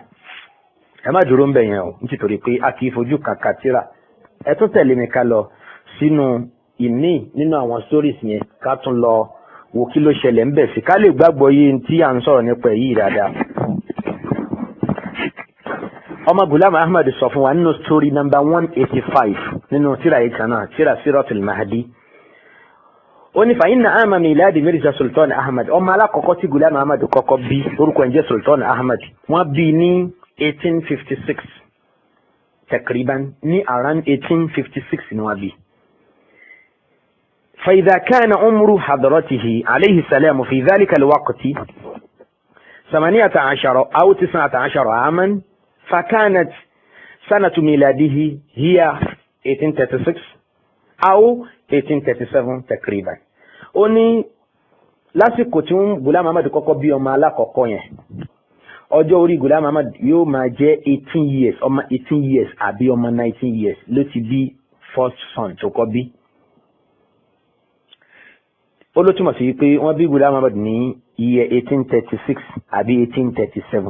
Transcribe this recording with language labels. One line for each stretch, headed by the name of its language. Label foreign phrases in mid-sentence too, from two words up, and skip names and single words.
Yoruba: ẹ má dúró ń bẹ̀ yẹn o nítorí pé a kì í fojú kàkà tíra ẹ tún tẹ̀lé mi ká lọ sínú ìmí nínú àwọn stories yẹn ká tún lọ wo kí ló ṣẹlẹ̀ ń bẹ̀ sí ká lè gbàgbọ́ yìí tí à ń sọ̀rọ̀ nípa èyí dáadáa. ọmọ Ghulam Ahmad sọ fún wa nínú
English: story number 185
Yoruba: nínú tíra yìí kan náà tíra Siratul Mahdi. ó ní
Arabic: فإن عام ميلاد
Yoruba: Mirza Sultan Ahmad ọmọ alákọ̀ọ́kọ́ tí Ghulam Ahmad kọ́kọ́ bí orúkọ ẹ̀ ń jẹ́ Sultan Ahmad wọ́n bí ní 1856 takriban ní around 1856 ni wọ́n bí.
Arabic: فإذا كان عمر حضرته عليه السلام في ذلك الوقت 18 أو 19 عاما فكانت سنة ميلاده هي 1836 أو 1837 تقريبا.
Yoruba: ó ní lásìkò tí Ghulam Ahmad kọ́kọ́ bí ọmọ alákọ̀ọ́kọ́ yẹn ọjọ́ orí Ghulam Ahmad yóò máa jẹ́ 18 years ọmọ 18 years àbí ọmọ 19 years ló ti bí
English: first son
Yoruba: tó kọ́ bí. ó ló túmọ̀ sí pé wọ́n bí Ghulam Ahmad ní iye 1836 àbí 1837.